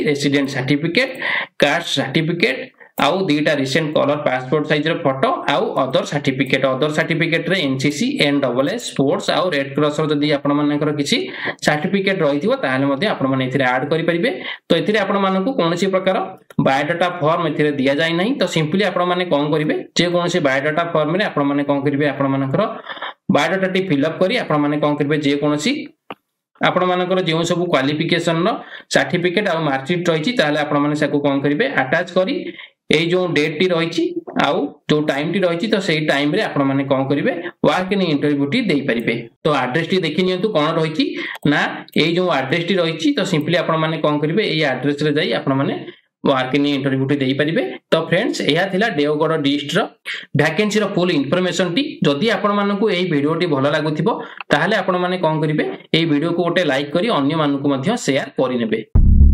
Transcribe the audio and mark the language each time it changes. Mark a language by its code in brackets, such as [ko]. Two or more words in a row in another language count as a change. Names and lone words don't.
[en] resident certificate caste certificate [or] ଆଉ ଦିଟା [en] recent colour passport size [or] ର ଫୋଟୋ ଆଉ [en] other certificate [or] ରେ NCC NWS ସ୍ପୋର୍ଟସ ଆଉ ରେଡ କ୍ରସ ର ଯଦି ଆପଣ ମାନଙ୍କର କିଛି ସର୍ଟିଫିକେଟ ରହିଥିବ ତାହାହେଲେ ମଧ୍ୟ ଆପଣ ମାନେ ଏଥିରେ ଆଡ କରି ପାରିବେ ତ ଏଥିରେ ଆପଣ ମାନଙ୍କୁ କୌଣସି ପ୍ରକାର [en] biodata form [or] ଏଥିରେ ଦିଆ ଯାଇ ନାହିଁ ତ ସିମ୍ପଲି ଆପଣ ମାନେ କଣ କରିବେ ଯେ କୌଣସି [en] biodata form [or] ରେ ଆପଣ ମାନେ କଣ କରିବେ ଆପଣ ମାନଙ୍କର ବାୟୋଡାଟା ଟି [en] fill up [or] କରି ଆପଣ ମାନେ କଣ କରିବେ ଯେ କୌଣସି ଆପଣ ମାନଙ୍କର ଯେ ସବୁ କ୍ୱାଲିଫିକେସନ ର ସର୍ଟିଫିକେଟ ଆ ମାର୍କସିଟ ରହିଛି ତାହାହେଲେ ଆପଣ ମାନେ ସାକୋ କଣ କରିବେ ଆଟାଚ କରି ଏ ଯୋ ଡେଟ ଟି ରହିଛି ଆଉ ଯୋ ଟାଇମ ଟି ରହିଛି ତ ସେହି ଟାଇମ ରେ ଆପଣ ମାନେ କଣ କରିବେ [en] walk in interview [or] ଟି ଦେଇ ପାରିବେ ତ ଆଡ୍ରେସ ଟି ଦେଖି ନିଅନ୍ତୁ କଣ ରହିଛି ନା ଏ ଯୋ ଆଡ୍ରେସ ଟି ରହିଛି ତ ସିମ୍ପଲି ଆପଣ ମାନେ କଣ କରିବେ ଏ ଆଡ୍ରେସ ରେ ଯାଇ ଆପଣ ମାନେ कोन करिवे ए एड्रेस रे जाई आपण माने [en] walk in interview [or] ଟି ଦେଇ ପାରିବେ ତ ଫ୍ରେଣ୍ଡସ ଏହା ଥିଲା ଦେବଗଡ଼ ଡିଷ୍ଟ୍ରିକ୍ଟ ର ଭେକାନ୍ସି ର [en] full information [or] ଟି ଯଦି ଆପଣ ମାନଙ୍କୁ ଏହି ଭିଡିଓ ଟି ଭଲ ଲାଗୁଥିବ ତାହାହେଲେ ଆପଣ ମାନେ କଣ କରିବେ ଏହି ଭିଡିଓ କୁ ଓଟେ ଲାଇକ କରି ଅନ୍ୟ ମାନଙ୍କୁ ମଧ୍ୟ ସେୟାର କରି ନେବେ।